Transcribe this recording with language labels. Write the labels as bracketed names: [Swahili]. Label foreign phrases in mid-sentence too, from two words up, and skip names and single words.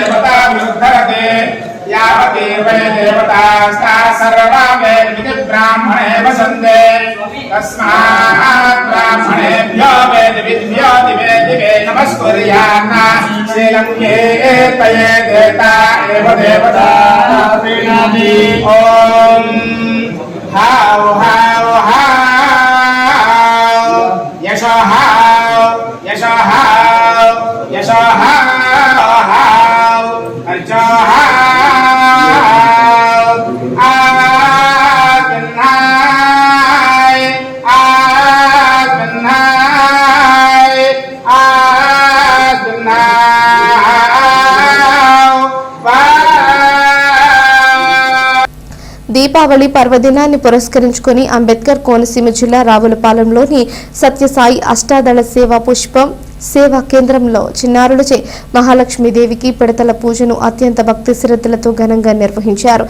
[Sanskrit] देवतामुद्धरते यावती वै देवतास्ताः सर्वा वै विधि ब्राह्मण संदे तस्मात् ब्राह्मणेभ्यो वेदविद्भ्यो दिवे दिवे नमस्कुर्यान्न शीलं कीर्तये देवता एव देवता प्रीणाति ॐ हाव हाव हाव यशो हाव यशो हाव यशो हाव हाव अर्चो हाव आगन्नाय आगन्नाय [Telugu] దీపావళి పర్వదినాన్ని పురస్కరించుకొని అంబేద్కర్ కోనసీమ జిల్లా రావులపాలెంలోని సత్యసాయి అష్టాదళ సేవా పుష్పం సేవా కేంద్రంలో చిన్నారులచే మహాలక్ష్మీదేవికి పిడతల పూజను అత్యంత భక్తి శ్రద్ధలతో ఘనంగా నిర్వహించారు.